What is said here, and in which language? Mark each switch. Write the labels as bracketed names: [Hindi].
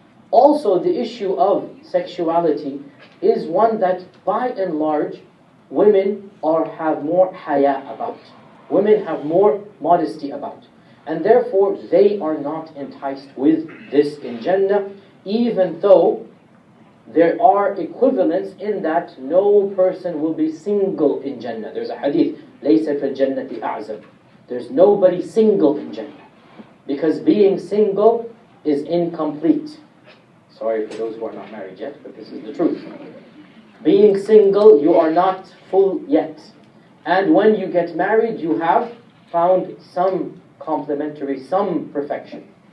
[English] Also, the issue of sexuality is one that, by and large, women have more haya about. Women have more modesty about. And therefore, they are not enticed with this in Jannah, even though there are equivalents in that no person will be single in Jannah. There's a hadith, [Arabic] لَيْسَ فِي الْجَنَّةِ أَعْزَبٍ. [English] There's nobody single in Jannah. Because being single is incomplete. Sorry for those who are not married yet, but this is the truth. Being single, you are not full yet. And when you get married, you have found some complementary, some perfection.